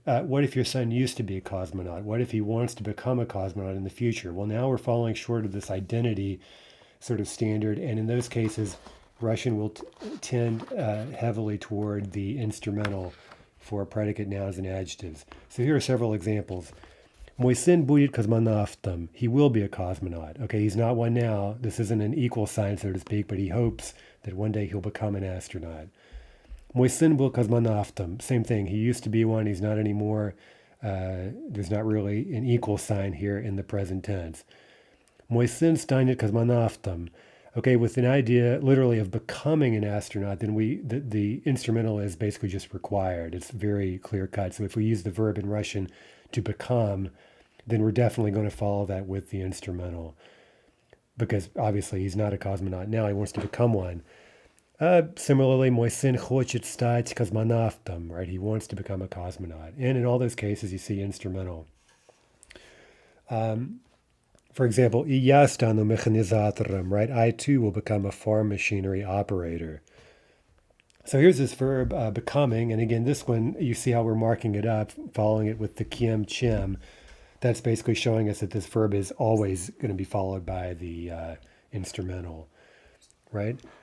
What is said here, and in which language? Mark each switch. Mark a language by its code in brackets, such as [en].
[en] What if your son used to be a cosmonaut? What if he wants to become a cosmonaut in the future? Well, now we're falling short of this identity sort of standard. And in those cases, Russian will tend heavily toward the instrumental for predicate nouns and adjectives. So here are several examples. [ru] Мой сын будет космонавтом. [en] He will be a cosmonaut. Okay, he's not one now. This isn't an equal sign, so to speak, but he hopes that one day he'll become an astronaut. [ru] Мой сын был космонавтом. [en] Same thing. He used to be one. He's not anymore. There's not really an equal sign here in the present tense. [ru] Мой сын станет космонавтом. [en] Okay, with an idea literally of becoming an astronaut, then the instrumental is basically just required. It's very clear cut. So if we use the verb in Russian to become, then we're definitely going to follow that with the instrumental. Because obviously he's not a cosmonaut now, he wants to become one. Similarly, [ru] мой сын хочет стать космонавтом, [en] right? He wants to become a cosmonaut. And in all those cases, you see instrumental. For example, [ru] и я стану механизатором, [en] right? I too will become a farm machinery operator. So here's this verb, becoming, and again, this one, you see how we're marking it up, following it with the kiem chim. That's basically showing us that this verb is always going to be followed by the instrumental, right?